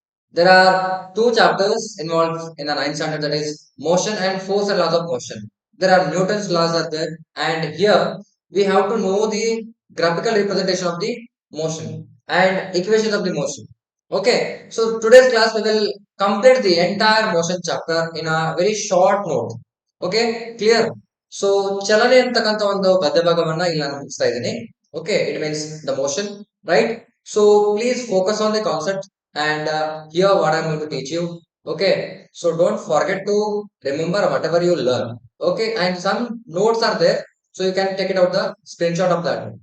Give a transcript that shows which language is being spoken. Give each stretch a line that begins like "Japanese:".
English: There are two chapters involved in the ninth standard, that is motion and force and laws of motion. There are Newton's laws are there, and here we have to know the graphical representation of the motion and equations of the motion. Okay, so today's class we will complete the entire motion chapter in a very short note. Okay, clear?
Kannada: So ಚಲನೆ ಅಂತಕ್ಕಂಥ ಒಂದು ಗದ್ಯ ಭಾಗವನ್ನ ಇಲ್ಲಿ ನಾನು ಮುಗಿಸ್ತಾ ಇದ್ದೀನಿ.
English: Okay, it means the motion, right? So please focus on the concept and hear what I'm going to teach you. Okay, so don't forget to remember whatever you learn. Okay, and some notes are there, so you can take it out the screenshot of that.